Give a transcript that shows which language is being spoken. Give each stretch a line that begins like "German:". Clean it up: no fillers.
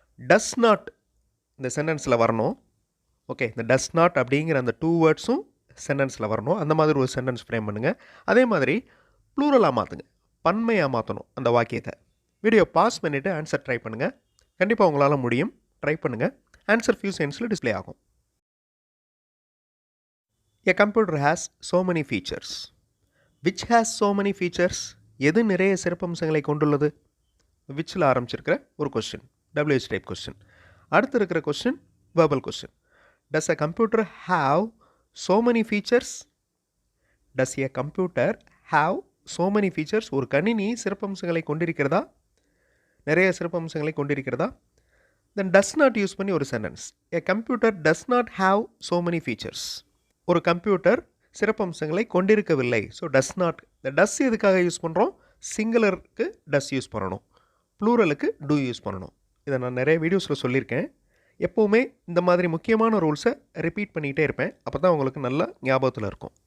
Tamil: Does not இந்த சென்டென்ஸில் வரணும். Okay, இந்த டஸ் நாட் அப்படிங்கிற அந்த 2 வேர்ட்ஸும் சென்டென்ஸில் வரணும். அந்த மாதிரி ஒரு சென்டென்ஸ் ஃப்ரேம் பண்ணுங்கள். அதே மாதிரி ப்ளூரலாக மாற்றுங்க, பன்மையாக மாற்றணும் அந்த வாக்கியத்தை. வீடியோ பாஸ் பண்ணிவிட்டு ஆன்சர் ட்ரை பண்ணுங்கள், கண்டிப்பாக உங்களால் முடியும். ட்ரை பண்ணுங்கள், ஆன்சர் ஃபியூ செகண்ட்ஸில் டிஸ்பிளே ஆகும்.
English: A computer has so many features. Which has so many features?
Tamil: எது நிறைய சிறப்பம்சங்களை கொண்டுள்ளது. விச்சில் ஆரம்பிச்சிருக்கிற ஒரு கொஸ்டின், WH டைப் கொஸ்டின். அடுத்து இருக்கிற question verbal question.
English: Does a computer have so many features? Does a computer have so many features?
Tamil: ஒரு கணினி சிறப்பம்சங்களை கொண்டிருக்கிறதா, நிறைய சிறப்பம்சங்களை கொண்டிருக்கிறதா.
English: Then does not use
Tamil: பண்ணி ஒரு
English: Sentence. A computer does not have so many features.
Tamil: ஒரு கம்ப்யூட்டர் சிறப்பம்சங்களை கொண்டிருக்கவில்லை. So does not. இந்த டஸ் எதுக்காக யூஸ் பண்ணுறோம், சிங்குலருக்கு டஸ் யூஸ் பண்ணணும், ப்ளூரலுக்கு டூ யூஸ் பண்ணணும். இதை நான் நிறைய வீடியோஸில் சொல்லியிருக்கேன். எப்போவுமே இந்த மாதிரி முக்கியமான ரூல்ஸை ரிப்பீட் பண்ணிகிட்டே இருப்பேன், அப்போ தான் உங்களுக்கு நல்ல ஞாபகத்தில் இருக்கும்.